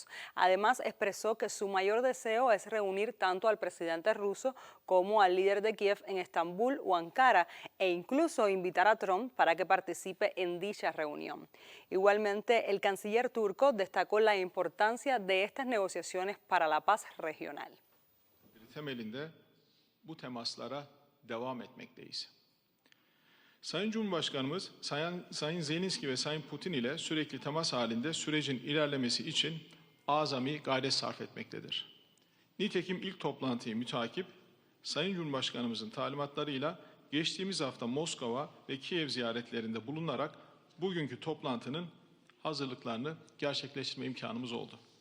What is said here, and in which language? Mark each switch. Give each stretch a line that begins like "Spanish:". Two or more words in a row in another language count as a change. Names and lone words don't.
Spanish: Además, expresó que su mayor deseo es reunir tanto al presidente ruso como al líder de Kiev en Estambul o Ankara e incluso invitar a Trump para que participe en dicha reunión. Igualmente, el canciller turco destacó la importancia de estas negociaciones para la paz regional.
Turkish: Temelinde bu temaslara devam etmekteyiz. Sayın Cumhurbaşkanımız Sayın Zelenski ve Sayın Putin ile sürekli temas halinde sürecin ilerlemesi için azami gayret sarf etmektedir. Nitekim ilk toplantıyı mütakip Sayın Cumhurbaşkanımızın talimatlarıyla geçtiğimiz hafta Moskova ve Kiev ziyaretlerinde bulunarak bugünkü toplantının hazırlıklarını gerçekleştirme imkanımız oldu.